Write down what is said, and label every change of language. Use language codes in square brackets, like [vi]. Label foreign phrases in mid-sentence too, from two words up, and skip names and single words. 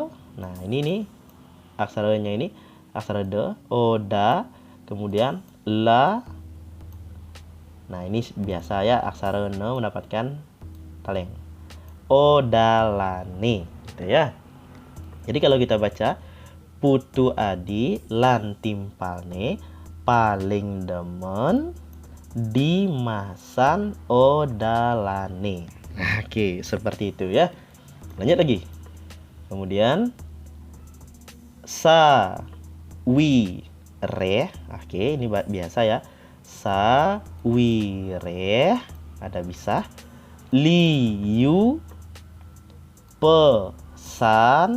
[id] Nah, ini nih aksaranya ini aksara de, oda. Kemudian la. Nah, ini biasa ya, aksara ne mendapatkan taleng. Odalani. gitu ya. Jadi kalau kita baca [ban] putu adi lan timpalne paling demen dimasan odalane. [id] Oke, seperti itu ya. Lanjut lagi. Kemudian sa wi re. Oke, ini biasa ya. Sa wi re ada bisa. Li yu pesan.